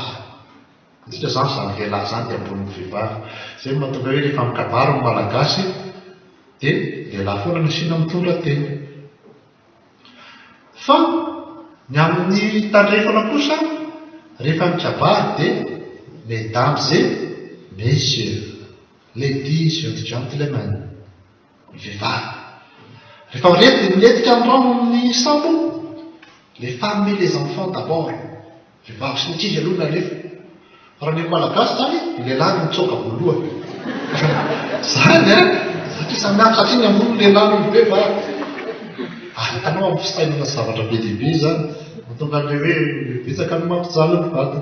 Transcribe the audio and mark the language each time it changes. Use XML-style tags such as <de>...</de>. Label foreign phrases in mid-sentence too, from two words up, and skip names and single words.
<mg>Tsika zany zany lehilahy zany dia ambonin'ny vehivavy. Izay mahatonga hoe rehefa amin'ny kabaro ny malagasy dia lehilahy foana no asiana mitondra teny. Fa ny amin'ny tandrefana kosa rehefa mikabary dia</mg> <fr>mesdames et messieurs,</fr> <en>ladies and gentlemen,</en> <mg>vehivavy. Rehefa miletika ny rano amin'ny sambo,</mg> <fr>les femmes et les enfants d'abord,</fr> <mg>vehivavy sy nikizy aloha nalefa. Raha ny malagasy zany lehilahy no mitsoka voalohany. Zany satria samihafa, satria ny ambony lehilahy no vehivavy. Hitanao amin'ny fisainana zavatra be dehibe zany, mahatonga an'ilay hoe betsaka ny mampijaly ny vatany.</mg>